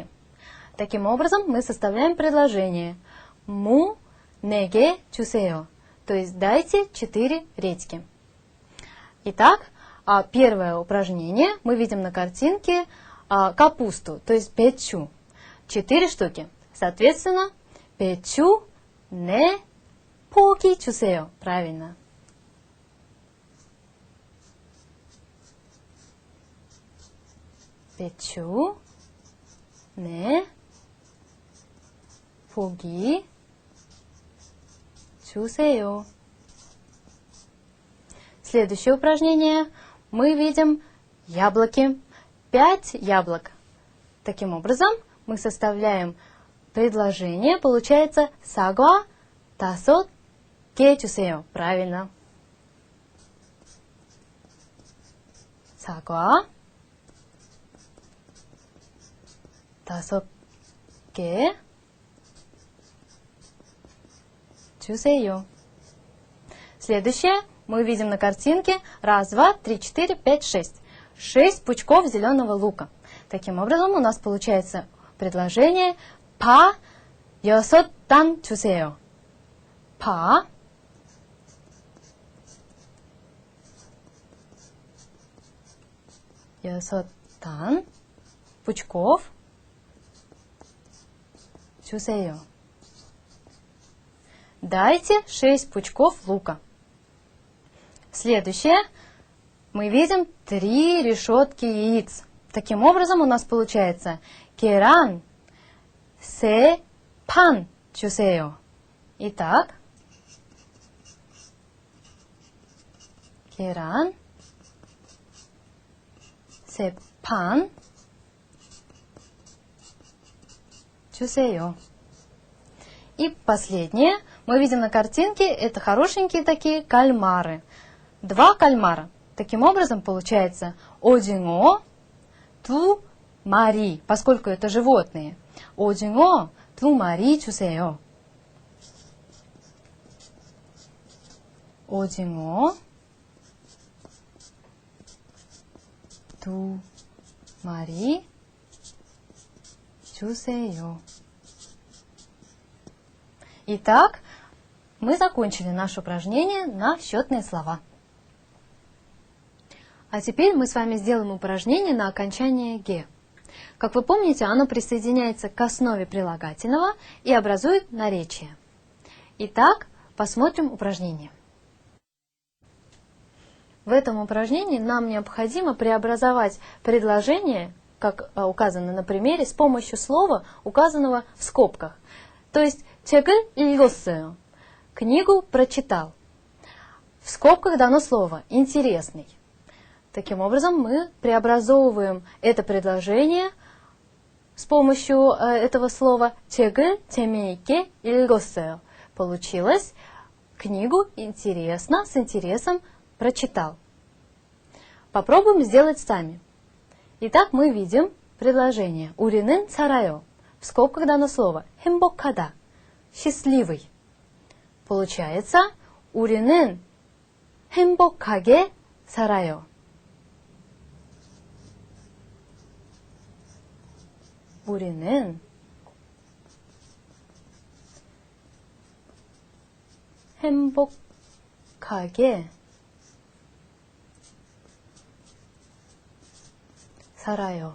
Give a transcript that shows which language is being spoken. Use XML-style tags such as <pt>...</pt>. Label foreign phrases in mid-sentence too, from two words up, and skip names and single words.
<ru>Таким образом мы составляем предложение</ru> <ko>«무 네 개 주세요»,</ko> <ru>то есть «дайте 4 редьки». Итак, первое упражнение мы видим на картинке капусту, то есть 배추. 4 штуки. Соответственно,</ru> <ko>배추 네 포기 주세요. правильно. 배추 네 포기 주세요.</ko> <ru>Следующее упражнение. Мы видим яблоки. 5 яблок. Таким образом, мы составляем предложение.</ru> <ko>Получается 사과 5개 주세요. правильно. 사과 5개 주세요.</ko> <ru>Следующее. Мы видим на картинке 1, 2, 3, 4, 5, 6. 6 пучков зеленого лука. Таким образом, у нас получается предложение</ru> <ko>파 6단 주세요. 파 6단 пучков 주세요.</ko> <ru>Дайте 6 пучков лука. Следующее. Мы видим 3 решетки яиц. Таким образом, у нас получается</ru> <ko>계란 3판 주세요. Итак, 계란 3판 주세요.</ko> <ru>И последнее. Мы видим на картинке, это хорошенькие такие кальмары. 2 кальмара. Таким образом, получается</ru> <ko>오징어 2 마리,</ko> <ru>поскольку это животные.</ru> <ko>오징어 2 마리 주세요. 오징어 2 마리 주세요.</ko> <ru>Итак, мы закончили наше упражнение на счетные слова. А теперь мы с вами сделаем упражнение на окончание «ге». Как вы помните, оно присоединяется к основе прилагательного и образует наречие. Итак, посмотрим упражнение. В этом упражнении нам необходимо преобразовать предложение, как указано на примере, с помощью слова, указанного в скобках. То есть</ru> <ko>«책을 읽었어요».</ko> <ru>Книгу прочитал. В скобках дано слово «интересный». Таким образом, мы преобразовываем это предложение с помощью этого слова</ru> <ko>«책을 재미있게 읽었어요».</ko> <ru>Получилось «книгу интересно, с интересом прочитал». Попробуем сделать сами. Итак, мы видим предложение</ru> <ko>«우리는 살아요».</ko> <ru>В скобках дано слово «행복하다», «счастливый».</ru> <ko>Получается «우리는 행복하게 살아요». 우리는 행복하게 살아요.</ko>